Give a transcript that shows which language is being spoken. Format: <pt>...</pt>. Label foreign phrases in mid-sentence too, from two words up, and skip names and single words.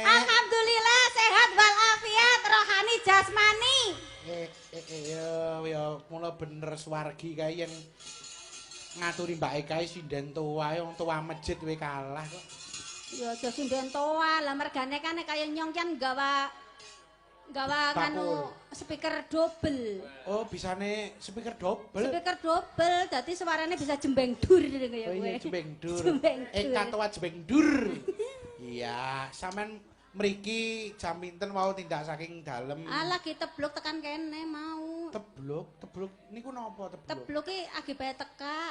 <id>Alhamdulillah sehat walafiat rohani jasmani.</id> <jv>Ya mula bener swargi kae yen ngaturi Mbak Eka sinden tuwa wong tuwa masjid kowe kalah kok. Ya aja sinden toa lah mergane kan kaya nyong kan gawa nganu</jv> <en>speaker double.</en> <jv>Oh, bisane</jv> <en>speaker double. Speaker double</en> <jv>dadi suarane bisa jembeng dur kaya Oh kowe. iya jembeng dur. Jembeng dur. Eka tuwa jembeng dur. Iya, sampean mriki jam pinten mau tindak saking dalem. Alah ki tebluk tekan kene mau. Tebluk niku napa tebluk? Tebluk ki akibat teka.</jv>